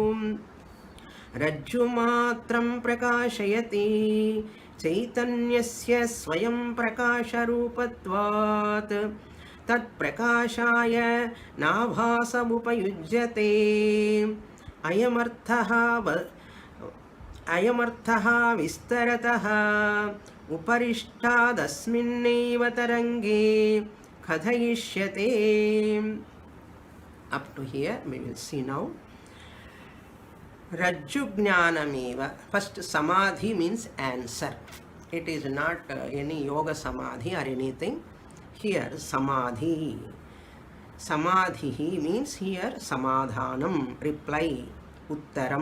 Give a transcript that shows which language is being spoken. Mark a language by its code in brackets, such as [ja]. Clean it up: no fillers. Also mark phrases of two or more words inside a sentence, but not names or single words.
[sa] ರಜ್ಜುಮಾತ್ರಂ ಪ್ರಕಾಶಯತಿ ಚೈತನ್ಯಸ್ಯ ಸ್ವಯಂ ಪ್ರಕಾಶರೂಪತ್ವಾತ್ ತತ್ಪ್ರಕಾಶಾಯ ನಾಭಾಸಮುಪಯುಜ್ಯತೆ ಅಯಮರ್ಥಃ ವಿಸ್ತರತಃ ಉಪರಿಷ್ಟಾದಸ್ಮಿನ್ನೈವ ತರಂಗೇ ಕಥಯಿಷ್ಯತೆ. [en] Up to here we will see now. Rajjujnanameva. First, samadhi means answer. It is not any yoga samadhi or anything. Here samadhi. Samadhi means here samadhanam, reply, uttaram.